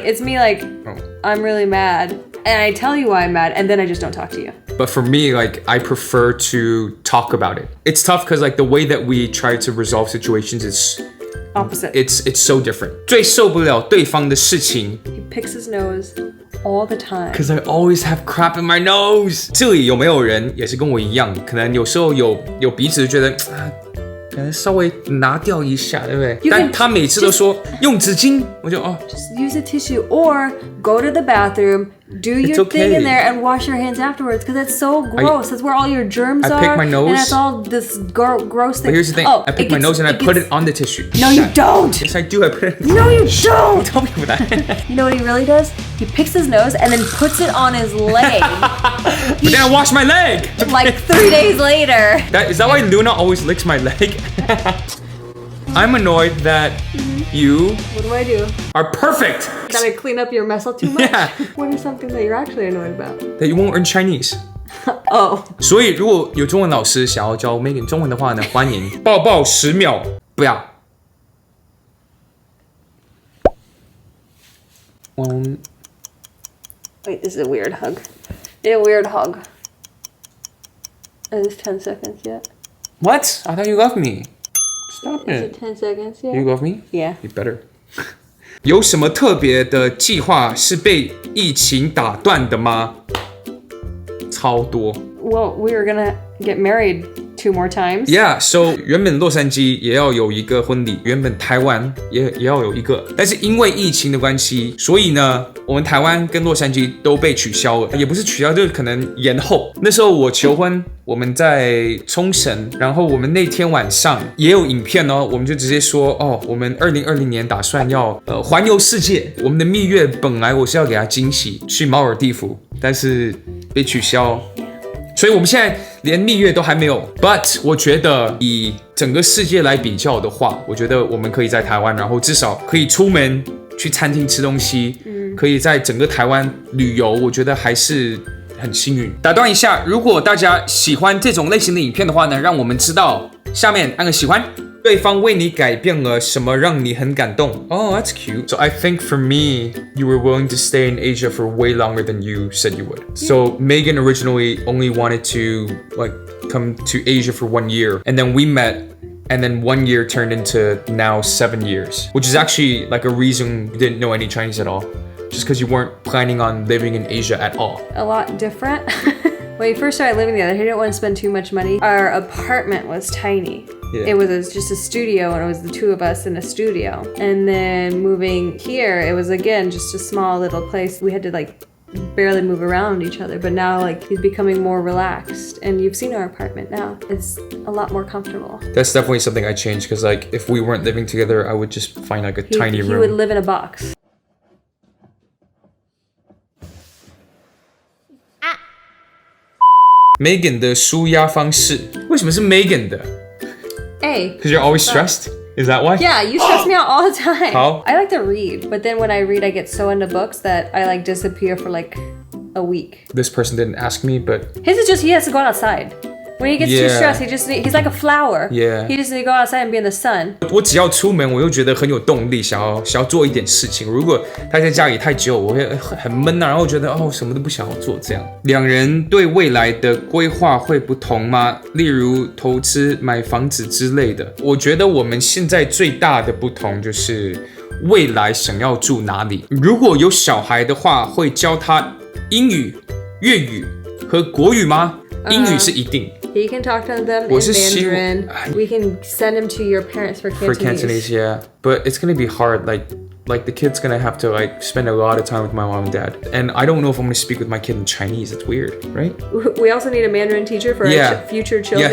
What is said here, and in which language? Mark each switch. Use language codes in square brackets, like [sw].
[en] It's me like, I'm really mad and I tell you why I'm mad and then I just don't talk to you. But for me, like I prefer to talk about it. It's tough because like the way that we try to resolve situations is opposite. It's so different. [zh] 最受不了对方的事情 [en] He picks his nose all the time. Because I always have crap in my nose. [zh] 这里有没有人也是跟我一样，可能有时候有鼻子觉得可能稍微拿掉一下，对不对？但他每次都说用纸巾，我就 [en] Just use a tissue or go to the bathroom, do your thing in there and wash your hands afterwards because that's so gross. That's where all your germs are. I pick my nose. And that's all this gross thing. But here's the thing. I pick my nose and I put it on the tissue. No, you don't. Yes, I do. I put it. No, you don't. Tell me about that. You know what he really does? He picks his nose and then puts it on his leg. But then I wash my leg. Like 3 days later. Is that why Luna always licks my leg? I'm annoyed that you What do? are perfect. That I clean up your mess up too much? Yeah. What is something that you're actually annoyed about? That you won't learn Chinese. Oh. [zh] 所以如果有中文老师想要教 Megan 中文的话呢，欢迎抱抱10秒，不要。 [en] Wait, this is a weird hug. A weird hug. Is this 10 seconds yet? What? I thought you loved me. Stop Is it. it 10 seconds yet? You love me? Yeah. You better. [zh] 有什么特别的计划是被疫情打断的吗？超多。 [en] Well, we were gonna get married 2 more times. Yeah, so [zh] 原本洛杉矶也要有一个婚礼，原本台湾也要有一个，但是因为疫情的关系，所以呢，我们台湾跟洛杉矶都被取消了，也不是取消，就是可能延后。那时候我求婚，我们在冲绳，然后我们那天晚上也有影片哦，我们就直接说哦，我们2020年打算要环游世界。我们的蜜月本来我是要给他惊喜，去马尔地夫，但是被取消。所以我们现在连蜜月都还没有 ，but 我觉得以整个世界来比较的话，我觉得我们可以在台湾，然后至少可以出门去餐厅吃东西，可以在整个台湾旅游，我觉得还是很幸运。打断一下，如果大家喜欢这种类型的影片的话呢，让我们知道，下面按个喜欢。对方为你改变了什么让你很感动 [en] Oh, that's cute. So I think for me, you were willing to stay in Asia for way longer than you said you would. So Megan originally only wanted to like come to Asia for 1 year. And then we met and then 1 year turned into now 7 years. Which is actually like a reason you didn't know any Chinese at all. Just because you weren't planning on living in Asia at all. A lot different. When we first started living together, he didn't want to spend too much money. Our apartment was tiny. Yeah. It was just a studio, and it was the 2 of us in a studio. And then moving here, it was again just a small little place. We had to like barely move around each other, but now like he's becoming more relaxed. And you've seen our apartment now. It's a lot more comfortable. That's definitely something I changed because like if we weren't living together, I would just find like a tiny room. He would live in a box. [zh] Megan 的舒压方式，为什么是 Megan 的？ [en] A. Because you're always stressed? Is that why? Yeah, you stress me out all the time. How? I like to read, but then when I read, I get so into books that I like disappear for like a week. This person didn't ask me, but His is just he has to go outside. When he gets too Yeah. stressed, he's like a flower. Yeah. He just needs to go outside and be in the sun. [zh] 我只要出门，我又觉得很有动力，想要做一点事情。如果待在家里太久，我会很闷啊，然后觉得哦什么都不想要做这样。两人对未来的规划会不同吗？例如投资、买房子之类的。我觉得我们现在最大的不同就是未来想要住哪里。如果有小孩的话，会教他英语、粤语和国语吗？英语是一定。 [en] He can talk to them in Mandarin. We can send him to your parents for Cantonese. For Cantonese, yeah. But it's gonna be hard. Like the kid's gonna have to like spend a lot of time with my mom and dad. And I don't know if I'm gonna speak with my kid in Chinese. It's weird, right? We also need a Mandarin teacher for our future children.